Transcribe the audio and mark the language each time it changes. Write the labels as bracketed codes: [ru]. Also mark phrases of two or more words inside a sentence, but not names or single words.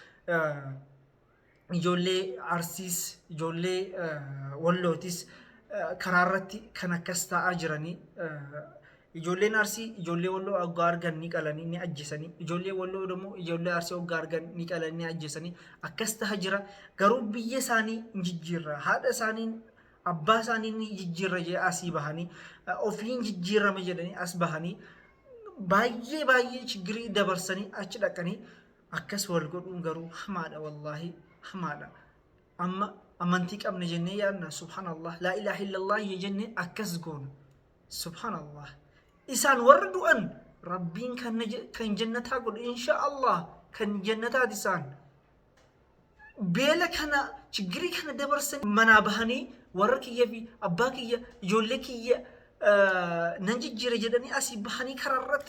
[om] ijoollee Arsiis ijoollee Wallootis karaarratti kan akkas ta'aa jiranii ijoolleen Arsii ijoollee Walloo oggaa argan ni qalanii ni ajjeesanii ijoollee Walloo immoo ijoollee Arsii oggaa argan ni qalanii ni ajjeesanii akkas ta'aa jira garuu biyya isaanii jijjiirra haadha isaanii abbaa isaanii ni jijjiirra jedhanii asii bahanii ofiin jijjiirrama jedhanii as bahanii baay'ee chigrii dabarsanii achi dhaqanii akkas wal godhuun garuu hamaadha wallahi hamaadha amma amantii qabna jennee yaadna [ar] سبحان الله لا إله إلا الله [om] jennee akkas goona subhanallah isaan warra du'an rabbiin kan jannataa godhu inshaallah kan jannataati isaan beela kana chigrii kana dabarsan manaa bahanii warra kiyya fi abbaa kiyya ijoollee kiyya nan jijjiira jedhanii asii bahanii karaarratti